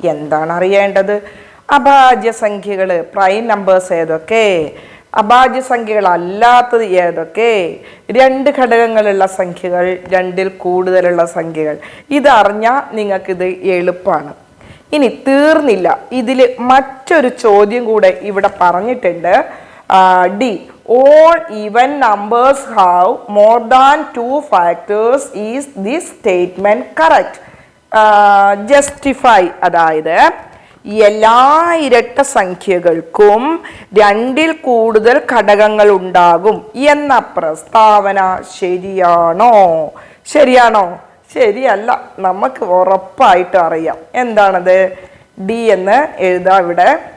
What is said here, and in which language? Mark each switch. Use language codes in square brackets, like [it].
[ml] എന്താണ് അറിയേണ്ടത്? അഭാജ്യ സംഖ്യകൾ, പ്രൈം നമ്പേഴ്സ് ഏതൊക്കെ, അഭാജ്യ സംഖ്യകൾ അല്ലാത്തത് ഏതൊക്കെ, 2 ഘടകങ്ങളുള്ള സംഖ്യകൾ, 2ൽ കൂടുതലുള്ള സംഖ്യകൾ. ഇതറിഞ്ഞാൽ നിങ്ങൾക്കിത് എളുപ്പമാണ്. ഇനി തീർന്നില്ല, ഇതിൽ മറ്റൊരു ചോദ്യം കൂടെ ഇവിടെ പറഞ്ഞിട്ടുണ്ട്. [en] D, all even numbers have more than 2 factors. Is this statement correct? Justify. [ml] അതായത് എല്ലാ ഇരട്ട സംഖ്യകൾക്കും 2ൽ കൂടുതൽ ഘടകങ്ങൾ ഉണ്ടാകും എന്ന പ്രസ്താവന ശരിയാണോ? ശരിയാണോ? ശരിയല്ല. നമുക്ക് ഉറപ്പായിട്ട് അറിയാം. എന്താണത്? ഡി എന്ന് എഴുതാം ഇവിടെ.